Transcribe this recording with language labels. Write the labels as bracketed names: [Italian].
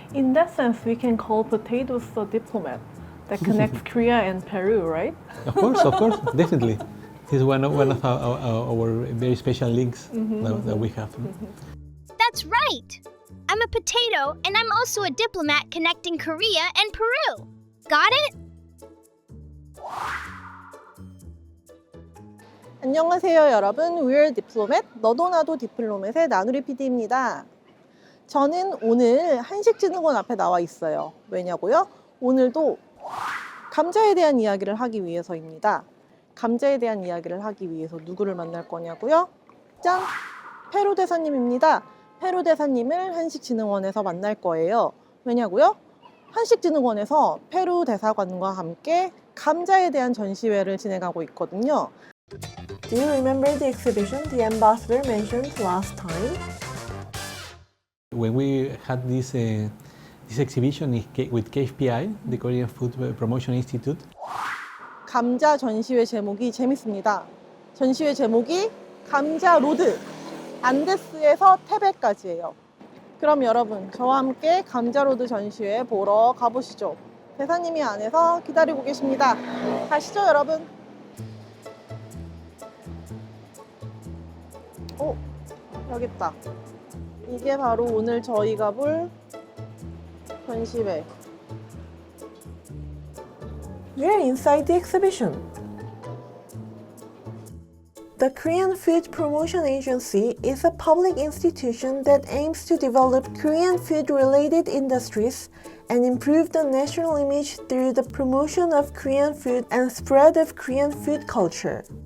[English] In that sense, we can call potatoes the diplomat that connects Korea and Peru, right? Of course, definitely. This is one of our very special links that we have. That's right! I'm a potato, and I'm also a diplomat connecting Korea and Peru. Got it? [Korean] 안녕하세요 여러분, [English] We're Diplomat, [Korean] 너도 나도 디플로맷의 나누리 PD입니다. 저는 오늘 한식진흥원 앞에 나와 있어요. 왜냐고요? 오늘도 감자에 대한 이야기를 하기 위해서입니다. 감자에 대한 이야기를 하기 위해서 누구를 만날 거냐고요? 짠! 페루 대사님입니다. 페루 대사님을 한식진흥원에서 만날 거예요. 왜냐고요? 한식진흥원에서 페루 대사관과 함께 감자에 대한 전시회를 진행하고 있거든요. [English] Do you remember the exhibition the ambassador mentioned last time? When we had this exhibition with KFPI, the Korean Food Promotion Institute, [Korean] 감자 전시회 제목이 재밌습니다. 전시회 제목이 감자 로드, 안데스에서 태백까지예요. 그럼 여러분, 저와 함께 감자 로드 전시회 보러 가보시죠. 대사님이 안에서 기다리고 계십니다. 가시죠, 여러분. 여기 있다. 이게 바로 오늘 저희가 볼 전시회. [English] We're inside the exhibition. The Korean Food Promotion Agency is a public institution that aims to develop Korean food-related industries and improve the national image through the promotion of Korean food and spread of Korean food culture.